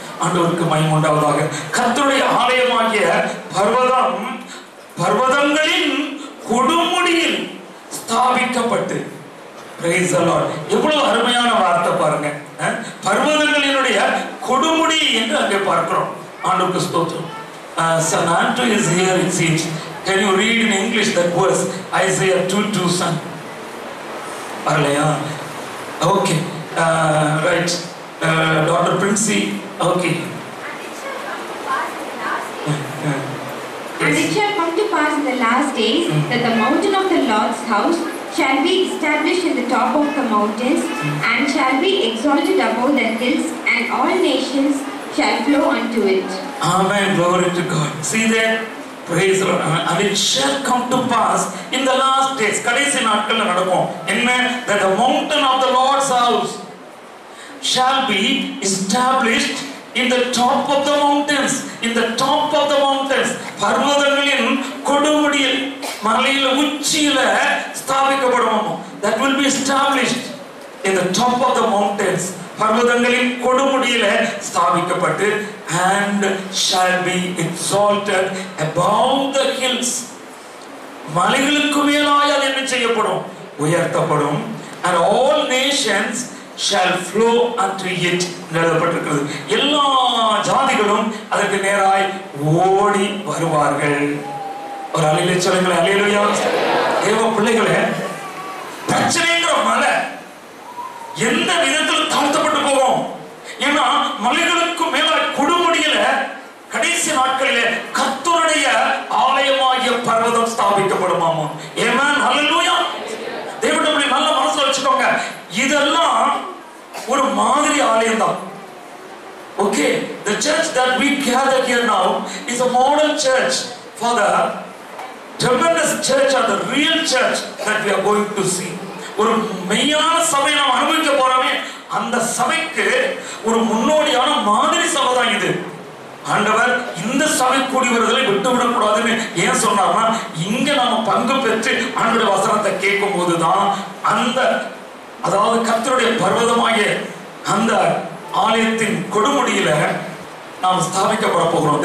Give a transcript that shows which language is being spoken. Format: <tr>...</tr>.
<ta>ஆண்டவருக்கு மகிமை உண்டாவதாக. கர்த்தருடைய ஆலயமாகிய பர்வதம் பர்வதங்களின் கொடுமுடியில் ஸ்தாபிக்கப்பட்டு.</ta> <en>Praise the Lord.</en> <ta>எவ்வளவு அருமையான வார்த்தை பாருங்க. பர்வதங்களினுடைய கொடுமுடி என்று அங்கே பார்க்கிறோம். ஆண்டவருக்கு ஸ்தோத்திரம்.</ta> <en>Son Andrew is here, it seems. Can you read in English that verse, Isaiah 2:2, son? Parlaya. Okay. Right. Daughter Princey. Okay. And it shall come to pass in the last days that the mountain of the Lord's house shall be established in the top of the mountains, and shall be exalted above the hills, and all nations shall flow unto it. Amen. Glory to God. See there? Praise the Lord. And it shall come to pass in the last days.</en> <ta>கடைசி நாட்கள்ல நடக்கும். என்ன?</ta> <en>That the mountain of the Lord's house shall be established in the top of the mountains. In the top of the mountains.</en> <ta>பர்வதங்களின் கொடுமுடியில், மலையில உச்சியில ஸ்தாபிக்கப்படும்.</ta> <en>That will be established in the top of the mountains.</en> <ta>பர்வதங்களின் கொடுமுடியில ஸ்தாபிக்கப்பட்டு,</ta> <en>and shall be exalted above the hills.</en> <ta>மலைகளுக்கு மேலாய் அது என்ன செய்யப்படும்? உயர்த்தப்படும்.</ta> <en>And all nations shall flow unto it</en> <ta>எழுதப்பட்டிருக்கிறது. எல்லா ஜாதிகளும் அதற்கு நேராய் ஓடி வருவார்கள். ஒரு அல்லேலூயா சொல்லுங்களேன். அல்லேலூயா. தேவ பிள்ளைகளே, பிரச்சனைங்கிற மலை எந்த விதத்தில் தாழ்த்தப்பட்டு போகும்? ஏன்னா மலைகளுக்கு மேல கொடுமுடியில கடைசி நாட்களிலே கர்த்தருடைய ஆலயமாகிய பர்வதம் ஸ்தாபிக்கப்படுமாம். ஆமென். ஹல்லேலூயா. தேவனுடைய நல்ல மனசுல வச்சுக்கோங்க, இதெல்லாம் ஒரு மாதிரி ஆலயம் தான்.</ta> <en>Okay, the church that we gather here now is a model church for the tremendous church or the real church that we are going to see.</en> <ta>ஒரு மெய்யான சபையை நாம் அனுபவிக்க போறோமே, அந்த சபைக்கு ஒரு முன்னோடியான மாதிரி சபை தான் இது. ஆண்டவர் இந்த சபை கூடி வருதலை விட்டுவிடக் கூடாதுன்னு ஏன் சொன்னார்னா, இங்க நாம பங்கு பெற்று ஆண்டவருடைய வசனத்தை கேட்கும் போதுதான் அந்த, அதாவது கர்த்தருடைய பர்வதமாகிய அந்த ஆலயத்தின் கொடுமுடியில நாம் ஸ்தாபிக்கப்பட போகிறோம்.</ta>